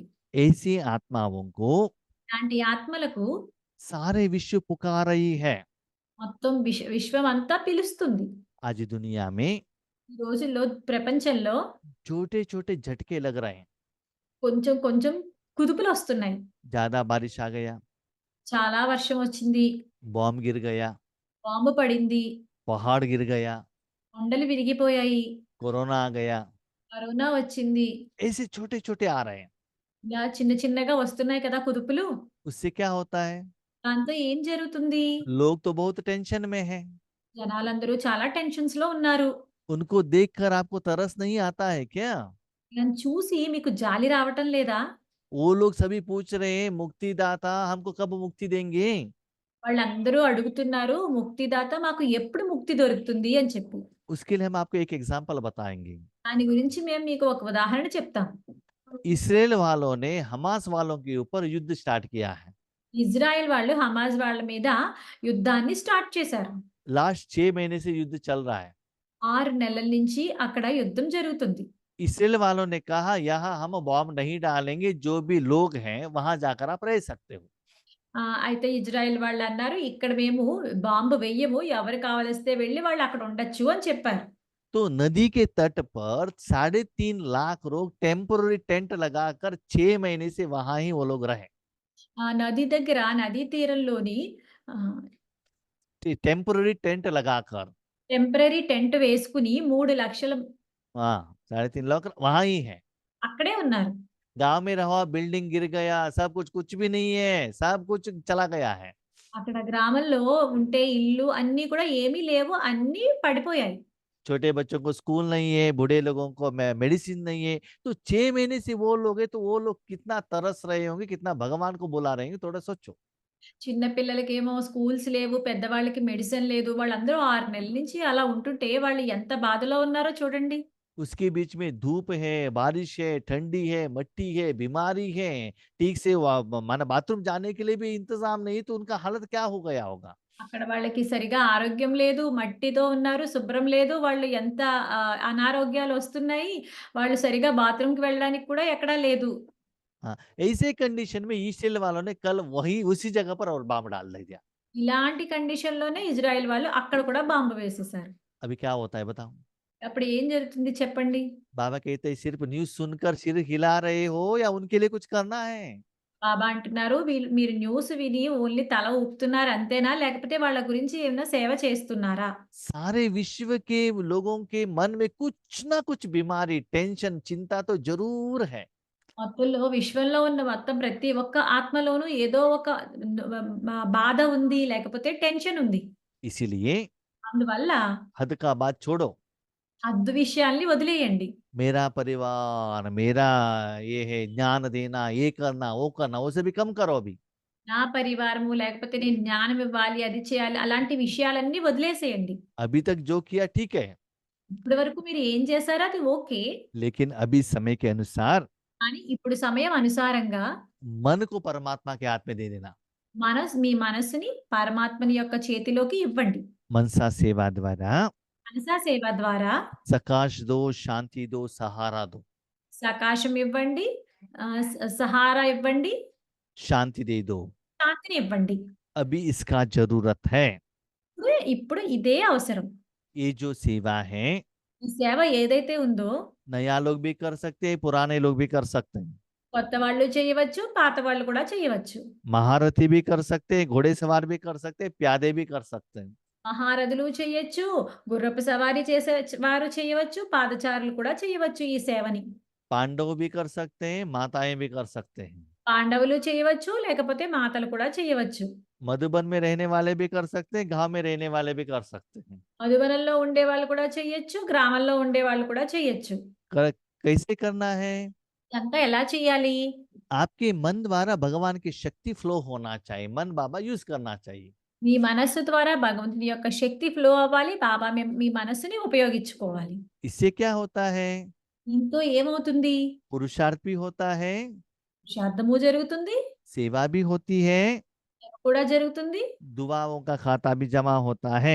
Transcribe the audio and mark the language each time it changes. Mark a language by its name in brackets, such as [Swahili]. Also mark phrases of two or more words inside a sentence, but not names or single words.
[Hindi] ऐसी आत्माओं को [Telugu] ఇలాంటి ఆత్మలకు [Hindi] सारे विश्व पुकार रही है। [Telugu] మొత్తం విశ్వం అంతా పిలుస్తుంది. [Hindi] आज दुनिया में [Telugu] ఈ రోజుల్లో ప్రపంచంలో [Hindi] छोटे छोटे झटके लग रहे हैं। [Telugu] కొంచెం కొంచెం కుదుపులొస్తున్నాయి. [Hindi] ज्यादा बारिश आ गया, [Telugu] చాలా వర్షం వచ్చింది. [Hindi] बॉम्ब गिर गया, [Telugu] బాంబు పడింది. [Hindi] पहाड़ गिर गया, [Telugu] కొండలు విరిగిపోయాయి. [Hindi] कोरोना आ गया। [Telugu] కరోనా వచ్చింది. [Hindi] ऐसे छोटे छोटे आ रहे हैं। [Telugu] ఇలా చిన్న చిన్నగా వస్తున్నాయి కదా కుదుపులు. [Hindi] उससे क्या होता है? [Telugu] దాంతో ఏం జరుగుతుంది? [Hindi] लोग तो बहुत टेंशन में हैं। [Telugu] జనాలందరూ చాలా టెన్షన్స్‌లో ఉన్నారు. [Hindi] उनको देखकर आपको तरस नहीं आता है क्या? [Telugu] నన్ను చూసి మీకు జాలి రావటం లేదా? [Hindi] वो लोग सभी पूछ रहे हैं मुक्तिदाता हमको कब मुक्ति देंगे? [Telugu] వాళ్ళందరూ అడుగుతున్నారు, "ముక్తిదాత మాకు ఎప్పుడు ముక్తి దొరుకుతుంది?" అని చెప్పి. [Hindi] उसके लिए हम आपको एक एग्जाम्पल बताएंगे। [Telugu] దాని గురించి మేము మీకు ఒక उदाहरण చెప్తాం. [Hindi] इसराइल वालों ने हमास वालों के ऊपर युद्ध स्टार्ट किया है। [Telugu] ఇజ్రాయెల్ వాళ్ళు హమాస్ వాళ్ళ మీద యుద్ధాన్ని స్టార్ట్ చేశారు. [Hindi] लास्ट 6 महीने से युद्ध चल रहा है। [Telugu] 6 నెలల నుంచి అక్కడ యుద్ధం జరుగుతుంది. [Hindi] इसराइल वालों ने कहा यहाँ हम बॉम्ब नहीं डालेंगे, जो भी लोग हैं वहां जाकर आप रह सकते हो। [Telugu] అయితే ఇజ్రాయెల్ వాళ్ళన్నారు, "ఇక్కడ మేము బాంబు వెయ్యము. ఎవరు కావలిస్తే వెళ్లి వాళ్ళు అక్కడ ఉండొచ్చు" అని చెప్పారు. [Hindi] तो नदी के तट पर 3.5 लाख लोग [English] temporary tent [Hindi] लगाकर 6 महीने से वहां ही वो लोग रहे। [Telugu] ఆ నది దగ్గర నదీ తీరంలోని ఆహ్, [English] temporary tent [Hindi] लगाकर, [English] temporary tent [Telugu] వేసుకొని 3,00,000 [Hindi] हाँ 3.5 लाख वहां ही है। [Telugu] అక్కడే ఉన్నారు. [Hindi] गांव में रहा बिल्डिंग गिर गया, सब कुछ भी नहीं है, सब कुछ चला गया है। [Telugu] అక్కడ గ్రామంలో ఉంటే ఇల్లు అన్నీ కూడా ఏమీ లేవు. అన్నీ పడిపోయాయి. [Hindi] छोटे बच्चों को स्कूल नहीं है, बूढ़े लोगों को मेडिसिन नहीं है। तो 6 महीने से वो लोग है, तो वो लोग कितना तरस रहे होंगे, कितना भगवान को बुला रहे होंगे, थोड़ा सोचो। [Telugu] చిన్న పిల్లలకేమో స్కూల్స్ లేవు. పెద్దవాళ్ళకి మెడిసిన్ లేదు. వాళ్ళందరూ 6 నెలల నుంచి అలా ఉంటుంటే వాళ్ళు ఎంత బాధలో ఉన్నారో చూడండి. [Hindi] उसके बीच में धूप है, बारिश है, ठंडी है, मट्टी है, बीमारी है, ठीक से माना बाथरूम जाने के लिए भी इंतजाम नहीं, तो उनका हालत क्या हो गया होगा। [Telugu] అక్కడ వాళ్ళకి సరిగా ఆరోగ్యం లేదు. మట్టితో ఉన్నారు. శుభ్రం లేదు. వాళ్ళు ఎంత అనారోగ్యాలొస్తున్నాయి. వాళ్ళు సరిగా బాత్రూమ్‌కి వెళ్ళడానికి కూడా ఎక్కడా లేదు. [Hindi] हाँ, ऐसे कंडीशन में इस्राएल वालों ने कल वहीं उसी जगह पर और बम डाल दिया। [Telugu] ఇలాంటి కండిషన్‌లోనే ఇజ్రాయెల్ వాళ్ళు అక్కడ కూడా బాంబు వేసేసారు. [Hindi] अभी क्या होता है बताओ? [Telugu] అప్పుడు ఏం జరుగుతుంది చెప్పండి? [Hindi] बाबा कहते हैं सिर्फ न्यूज़ सुनकर सिर हिला रहे हो या उनके लिए कुछ करना है? [Telugu] బాబా అంటున్నారు, మీరు न्यूస్ విని ఓన్లీ తల ఊపుతున్నారు అంతేనా? లేకపోతే వాళ్ళ గురించి ఏమైనా సేవ చేస్తున్నారా?" [Hindi] सारे विश्व के लोगों के मन में कुछ ना कुछ बीमारी, टेंशन, चिंता तो ज़रूर है। [Telugu] విశ్వంలో ఉన్న మొత్తం ప్రతి ఒక్క ఆత్మలోనూ ఏదో ఒక బాధ ఉంది. లేకపోతే టెన్షన్ ఉంది. [Hindi] इसीलिए [Telugu] అందువల్ల [Hindi] हद का बात छोड़ो। [Telugu] హద్దు విషయాల్ని వదిలేయండి. [Hindi] मेरा परिवार, मेरा ये है ज्ञान देना, ये करना, वो करना, वो सभी कम करो अभी। [Telugu] నా పరివారము లేకపోతే నేను జ్ఞానం ఇవ్వాలి, అది చేయాలి అలాంటి విషయాలన్నీ వదిలేసేయండి. [Hindi] अभी तक जो किया ठीक है, [Telugu] ఇప్పటి వరకు మీరు ఏం చేశారో అది ఓకే. [Hindi] लेकिन अभी समय के अनुसार [Telugu] కానీ ఇప్పుడు సమయం అనుసారంగా [Hindi] मन को परमात्मा के हाथ में दे देना। [Telugu] మీ మనస్సుని పరమాత్మని యొక్క చేతిలోకి ఇవ్వండి. [Hindi] मनसा सेवा द्वारा [Telugu] మనసా సేవ ద్వారా [Hindi] प्रकाश दो, शांति दो, सहारा दो, [Telugu] సకాశం ఇవ్వండి. సహారా ఇవ్వండి. [Hindi] शांति दे दो। [Telugu] శాంతిని ఇవ్వండి. [Hindi] अभी इसका जरूरत है। [Telugu] ఇప్పుడు ఇదే అవసరం. [Hindi] ये जो सेवा है [Telugu] ఈ సేవ ఏదైతే ఉందో [Hindi] नया लोग भी कर सकते हैं, पुराने लोग भी कर सकते हैं। [Telugu] కొత్త వాళ్ళు చేయవచ్చు, పాత వాళ్ళు కూడా చేయవచ్చు. [Hindi] महारथी भी कर सकते हैं, घोड़े सवार भी कर सकते हैं, प्यादे भी कर सकते हैं। [Telugu] మహారథులు చేయొచ్చు, గుర్రపు సవారీ చేసే వారు చేయవచ్చు, పాదచారులు కూడా చేయవచ్చు ఈ సేవని. [Hindi] पांडव भी कर सकते हैं, माताएं भी कर सकते हैं। [Telugu] పాండవులు చేయవచ్చు, లేకపోతే మాతలు కూడా చేయవచ్చు. [Hindi] मधुबन में रहने वाले भी कर सकते हैं, गांव में रहने वाले भी कर सकते हैं। [Telugu] మధుబనంలో ఉండేవాళ్ళు కూడా చేయొచ్చు, గ్రామంలో ఉండేవాళ్ళు కూడా చేయొచ్చు. [Hindi] कैसे करना है? [Telugu] ఇదంతా ఎలా చేయాలి? [Hindi] आपके मन द्वारा भगवान की शक्ति फ्लो होना चाहिए, मन बाबा यूज करना चाहिए। [Telugu] మీ మనస్సు ద్వారా భగవంతుని యొక్క శక్తి ఫ్లో అవ్వాలి. బాబా మీ మనస్సుని ఉపయోగించుకోవాలి. [Hindi] इससे क्या होता है? [Telugu] దీంతో ఏమవుతుంది? [Hindi] पुरुषार्थ भी होता है, [Telugu] పురుషార్థము జరుగుతుంది. [Hindi] सेवा भी होती है, [Telugu] సేవ కూడా జరుగుతుంది. [Hindi] दुआओं का खाता भी जमा होता है।